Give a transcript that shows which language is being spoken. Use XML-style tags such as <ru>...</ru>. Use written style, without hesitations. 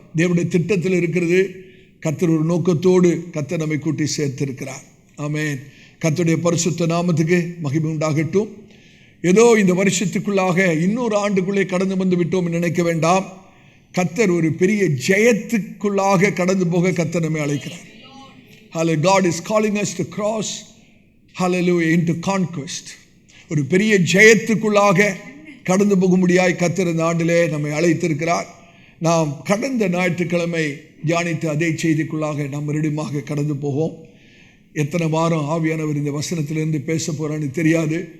<ta>தேவனுடைய திட்டத்தில் இருக்கிறது. கர்த்தர் ஒரு நோக்கத்தோடு கர்த்தர் நம்மை கூட்டி சேர்த்திருக்கிறார். ஆமென். கர்த்தருடைய பரிசுத்த நாமத்துக்கு மகிமை உண்டாகட்டும். ஏதோ இந்த வருஷத்துக்குள்ளாக இன்னொரு ஆண்டுக்குள்ளே கடந்து வந்து விட்டோம் என்று நினைக்க வேண்டாம். கர்த்தர் ஒரு பெரிய ஜெயத்துக்குள்ளாக கடந்து போக கர்த்தர் நம்மை அழைக்கிறார். Hallelujah.</ta> <en>God is calling us to cross, hallelujah, into conquest.</en> <ta>ஒரு பெரிய ஜெயத்துக்குள்ளாக கடந்து போகும்படியாய் கர்த்தர் இந்த ஆண்டிலே நம்மை அழைத்திருக்கிறார். நாம் கடந்த ஞாயிற்றுக்கிழமை தியானித்த அதே செய்திக்குள்ளாக நாம் மறுபடியும் கடந்து போவோம். எத்தனை வாரம் ஆவியானவர் இந்த வசனத்திலிருந்து பேச போகிறான்னு தெரியாது.</ta>